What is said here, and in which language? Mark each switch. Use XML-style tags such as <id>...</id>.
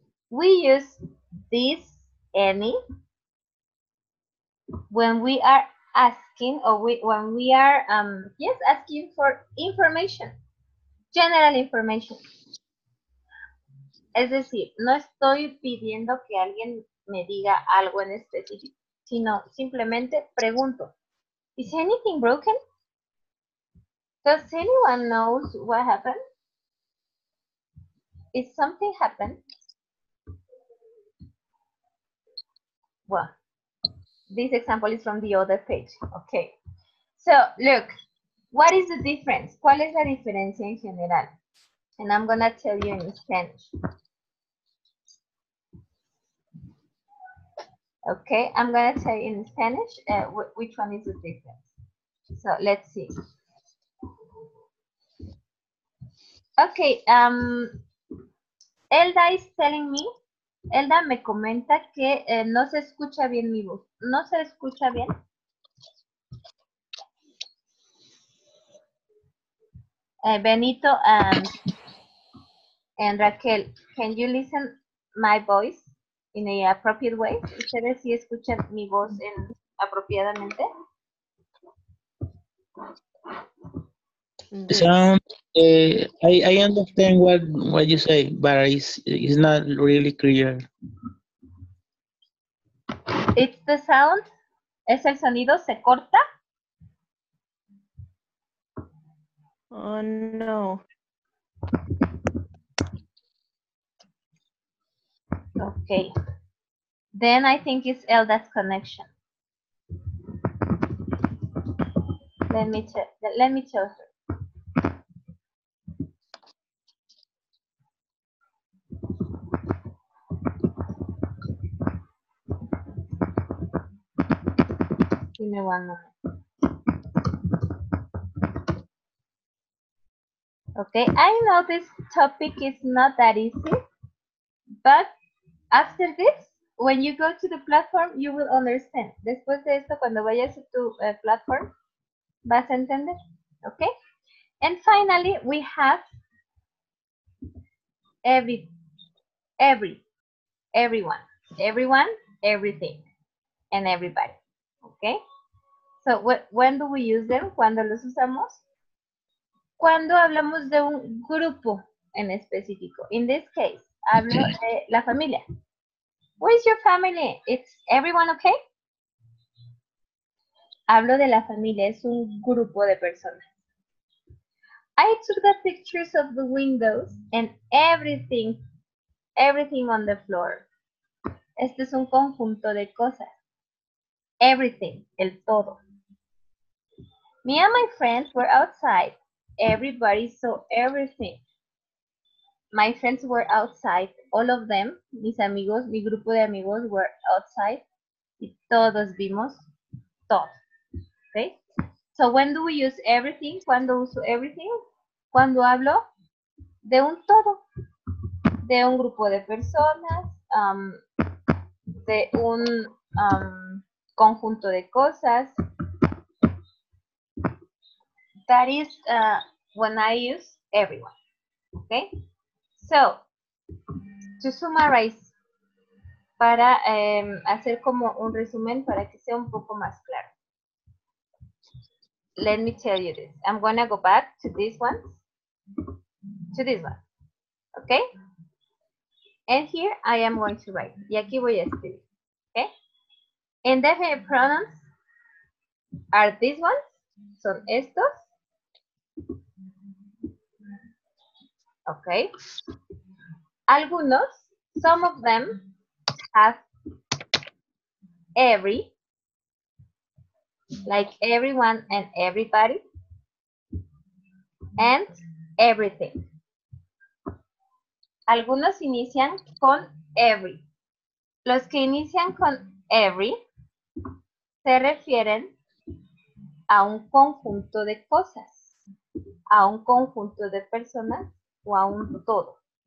<en>We use this any when we are asking, or when we are asking for information, general information.</en> <es>Es decir, no estoy pidiendo que alguien me diga algo en específico, sino simplemente pregunto,</es> <en>is anything broken? Does anyone knows what happened? Is something happened? Well, this example is from the other page. Okay. So, look, what is the difference?</en> <es>¿Cuál es la diferencia en general?</es> <en>And I'm going to tell you in Spanish. Okay, I'm going to tell you in Spanish which one is the difference. So, let's see. Okay, Elda is telling me,</en> <es>Elda me comenta que no se escucha bien mi voz. ¿No se escucha bien?</es> <en>Benito and Raquel, can you listen my voice in a appropriate way?</en> <es>¿Ustedes sí escuchan mi voz apropiadamente?</es> <en>Some, I understand what you say, but it's not really clear. It's the sound.</en> <es>Es el sonido, se corta.</es> <en>Oh, no. Okay. Then I think it's Elda's connection. Let me tell her. Give me one moment. Okay, I know this topic is not that easy, but after this, when you go to the platform, you will understand.</en> <es>Después de esto, cuando vayas a tu platform, vas a entender.</es> <en>Okay? And finally, we have everyone, everything, and everybody. Okay? So, when do we use them?</en> <es>¿Cuándo los usamos? Cuando hablamos de un grupo en específico.</es> <en>In this case,</en> <es>hablo de la familia.</es> <en>Where is your family? It's everyone okay?</en> <es>Hablo de la familia, es un grupo de personas.</es> <en>I took the pictures of the windows and everything on the floor.</en> <es>Este es un conjunto de cosas. Everything, el todo.</es> <en>Me and my friends were outside. Everybody saw everything. My friends were outside. All of them,</en> <es>mis amigos, mi grupo de amigos</es> <en>were outside.</en> <es>Y todos vimos todo. Okay?</es> <en>So when do we use everything?</en> <es>¿Cuándo uso everything? Cuando hablo de un todo. De un grupo de personas, de un conjunto de cosas.</es> <en>That is when I use everyone. Okay? So, to summarize,</en> <es>para hacer como un resumen para que sea un poco más claro.</es> <en>Let me tell you this. I'm going to go back to this one. To this one. Okay? And here I am going to write.</en> <es>Y aquí voy a escribir.</es> <en>Okay? Indefinite pronouns are these ones.</en> <es>Son estos.</es> <en>Okay.</en> <es>Algunos,</es> <en>some of them have every, like everyone and everybody, and everything.</en> <es>Algunos inician con every. Los que inician con every se refieren a un conjunto de cosas, a un conjunto de personas o a un todo.</es>